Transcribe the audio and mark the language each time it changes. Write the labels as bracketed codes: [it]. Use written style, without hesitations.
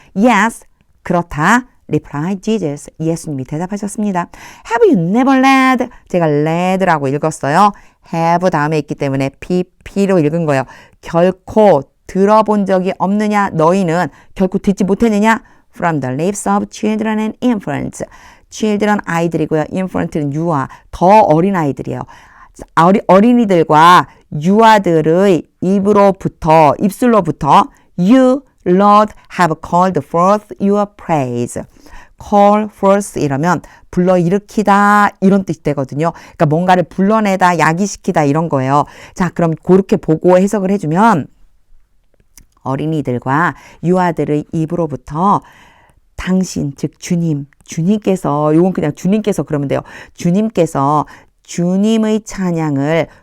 [en] Yes. [ko] 그렇다. [en] replied Jesus. [ko] 예수님이 대답하셨습니다. [en] Have you never read? [ko] 제가 read라고 읽었어요. have 다음에 있기 때문에 pp로 읽은 거예요. 결코 들어본 적이 없느냐? 너희는 결코 듣지 못했느냐? [en] From the lips of children and infants. [ko] children 아이들이고요. infant는 유아, 더 어린 아이들이에요. 어린이들과 유아들의 입술로부터 [en] You, Lord, have called forth your praise. call forth [ko] 이러면 불러일으키다 이런 뜻이 되거든요. 그러니까 뭔가를 불러내다, 야기시키다 이런 거예요. 자, 그럼 그렇게 보고 해석을 해주면 어린이들과 유아들의 입으로부터 당신, 즉 주님께서, 요건 그냥 주님께서 그러면 돼요. 주님께서 주님의 찬양을